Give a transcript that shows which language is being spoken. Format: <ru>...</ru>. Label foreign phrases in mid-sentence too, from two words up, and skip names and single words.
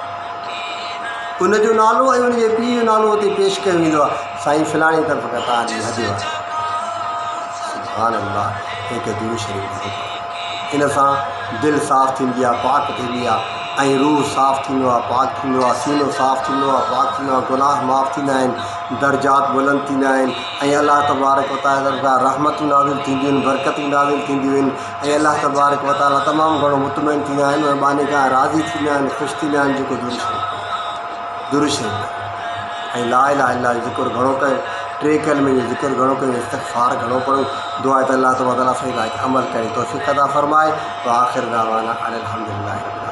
<sd>उनजो नालो ऐं उनजे पीउ जो नालो हुते पेश कयो वेंदो आहे, साईं फलाणे तरफ़ खां तव्हांजी हदियो आहे।</sd> <ar>سبحان الله.</ar> <sd>हिकु दुरूद शरीफ़ इन सां दिलि साफ़ु थींदी आहे, पाक थींदी आहे, ऐं रूह साफ़ु थींदो आहे, पाक थींदो आहे, सीनो साफ़ु थींदो आहे, पाक थींदो आहे, गुनाह माफ़ु थींदा आहिनि, दर्जात बुलंद थींदा आहिनि, ऐं अल्लाह तबारक व तआला खां रहमतूं नाज़िल थींदियूं आहिनि, बरकतूं नाज़िल थींदियूं आहिनि, ऐं अल्लाह तबारक व तआला तमामु घणो मुतमइन थींदा आहिनि, उन बाने खां राज़ी थींदा आहिनि, ख़ुशि थींदा आहिनि। जेको दुरूद शरीफ़ ऐं</sd> <ar>لا إله إلا الله</ar> <sd>जो ज़िक्र घणो कयो, 3 कलमे जो ज़िक्र घणो कयो, इस्तिग़फ़ार घणो पढ़ो। दुआ आहे त अल्लाह तबारक व तआला सही अमल करे तौफ़ीक़ अता फ़रमाए।</sd> <ar>وآخر دعوانا أن الحمد لله.</ar>